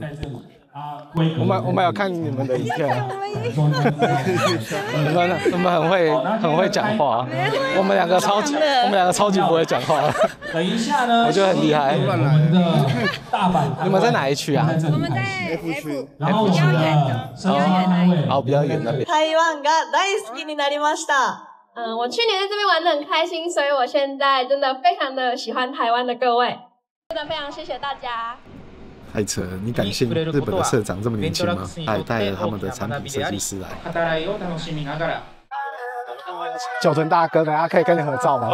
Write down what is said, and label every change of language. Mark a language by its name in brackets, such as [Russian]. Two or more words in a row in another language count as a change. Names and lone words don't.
[Chinese] 我们有看你们的影片，你们很会讲话，我们两个超级不会讲话。等一下呢，我觉得很厉害。我们的大阪，你们在哪一区啊？我们在 F 区，然后我们的申花单位，好，比较远那边。 [Japanese] 台湾が大好きになりました。 [Chinese] 我去年在这边玩得很开心，所以我现在真的非常的喜欢台湾的各位，真的非常谢谢大家。太扯了！你敢信日本的社长这么年轻吗？他还带了他们的产品设计师来。九成大哥，等下可以跟你合照吗？